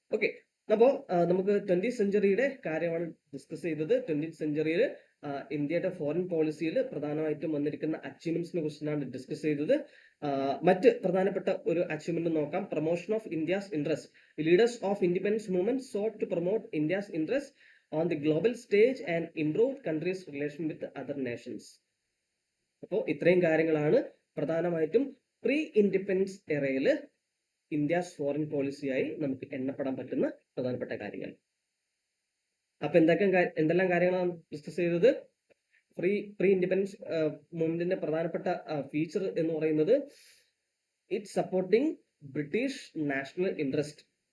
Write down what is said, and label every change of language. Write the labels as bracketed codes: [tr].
[ml] Okay, അപ്പോൾ നമുക്ക് 20th സെഞ്ചുറിയുടെ കാര്യമാണ് ഡിസ്കസ് ചെയ്തത്. 20th സെഞ്ചുറിയിൽ ഇന്ത്യയുടെ ഫോറിൻ പോളിസിയിൽ പ്രധാനമായിട്ടും വന്നിരിക്കുന്ന അച്ചീവ്മെന്റ്സിനെ കുറിച്ചാണ് ഡിസ്കസ് ചെയ്തത്. മറ്റ് പ്രധാനപ്പെട്ട ഒരു അച്ചീവ്മെന്റ് നോക്കാം. [en] Promotion of India's interest. Leaders of independence movement sought to promote India's interest on the global stage and improve countries' relation with other nations. [ml] അപ്പോൾ ഇത്രയും കാര്യങ്ങളാണ് പ്രധാനമായിട്ടും പ്രീ ഇൻഡിപെൻഡൻസ് എറയിൽ ഇന്ത്യസ് ഫോറിൻ പോളിസിയായി നമുക്ക് എണ്ണപ്പെടാൻ പറ്റുന്ന പ്രധാനപ്പെട്ട കാര്യങ്ങൾ. അപ്പൊ എന്തെല്ലാം കാര്യങ്ങളാണ് ഡിസ്കസ് ചെയ്തത്? പ്രീ ഇൻഡിപെൻഡൻസ് മൂവ്മെന്റിന്റെ പ്രധാനപ്പെട്ട ഫീച്ചർ എന്ന് പറയുന്നത് [en] It supporting British national interest.